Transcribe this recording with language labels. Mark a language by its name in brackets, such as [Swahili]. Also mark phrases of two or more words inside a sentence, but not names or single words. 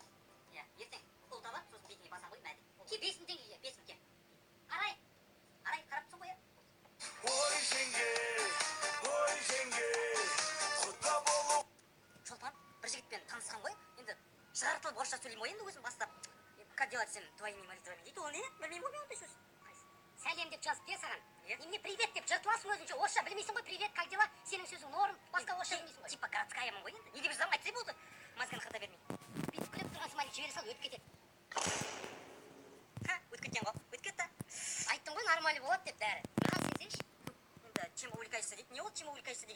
[Kazakh] Иә, ертең ұл табады, сосын бетіне баса қой мәді. Ке 5 мың теңгеге, 5 мың ке. Арай, қарап тұрсың ғой. Ой жеңге, құтта болу. Шолпан, бір жігітпен танысқан ғой. Енді жаратылып орысша сөйлеймін ғой енді өзім бастап. [Russian] Как делать всем твоими молитвами дейді. [Kazakh] Ол не? Білмеймін ғой мен ондай сөз. Сәлем деп жазып бер саған. Немене привет деп жыртыласың өзінше. Орысша білмейсің ғой. [Russian] Привет, как дела? [Kazakh] Сенің сөзің норм. Басқа орысша білмейсің ғой. Типа городскаямын ғой енді. Не деп жазамын айтсай болды. Мозганы қата бермей. Бүйтіп күліп тұрған смайлик жібере сал, өтіп кетеді. Өтіп кеткен ғой. Өтіп кетті. Айттың ғой нормально болады деп бәрі. Маған сенсеңші. Енді [Russian] чем увлекаешься [Kazakh] дейді. Не ол [Russian] чем увлекаешься [Kazakh] деген?